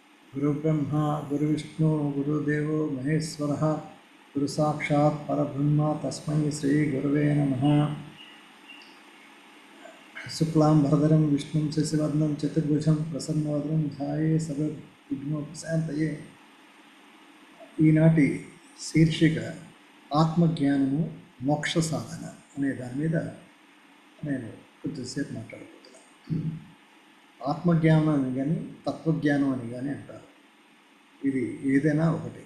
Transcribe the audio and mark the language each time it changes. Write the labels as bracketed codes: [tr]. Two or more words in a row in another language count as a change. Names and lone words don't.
[sa] गुरुब्रह्मा गुरुविष्णु गुरुदेवो महेश्वरः गुरुसाक्षात् परब्रह्म तस्मै श्रीगुरुवे नमः। शुक्लां भरधरं विष्णुं शशिवर्णं चतुर्भुजं प्रसन्नवदनं ध्याये सर्वविघ्नोपशान्तये। [te] ఈనాటి శీర్షిక ఆత్మజ్ఞానము మోక్ష సాధన అనే దాని మీద నేను కొద్దిసేపు మాట్లాడుకుంటున్నాను. ఆత్మజ్ఞానం అని కానీ తత్వజ్ఞానం అని కానీ అంటారు. ఇది ఏదైనా ఒకటి.